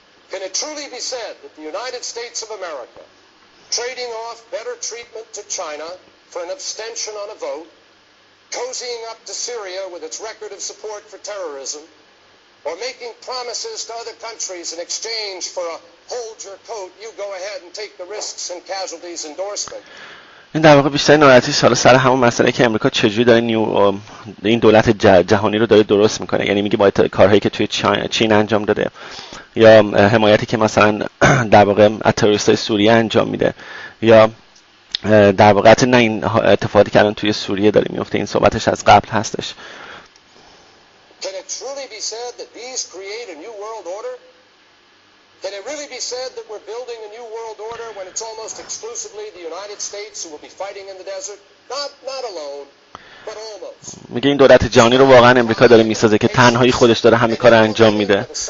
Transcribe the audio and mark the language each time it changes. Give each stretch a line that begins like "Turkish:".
English: Can it truly be said that the United States of America, trading off better treatment to China for an abstention on a vote, cozying up to Syria with its record of support for terrorism, or making promises to other countries in exchange for a hold your coat, you go ahead and take the risks and casualties endorsement.
Persian: این در واقع بیشتر ناراحتیش حالا سر همون مسئله که امریکا چجوری داره این دولت جهانی رو داره درست میکنه، یعنی میگه باید کارهایی که توی چین انجام داده یا حمایتی که مثلا در واقع از تروریستای سوریه انجام میده یا در واقع نه این اتفاقی که الان توی سوریه داره میفته، این صحبتش از قبل هستش.
English: Can it truly be said that these create a new world order? Can it really be said that we're building a new world order when it's almost exclusively the United States who will be fighting in the desert? Not alone, but almost.
Persian: میگه این دولت جهانی رو واقعا امریکا داره میسازه که تنهایی خودش داره همه کار انجام میده.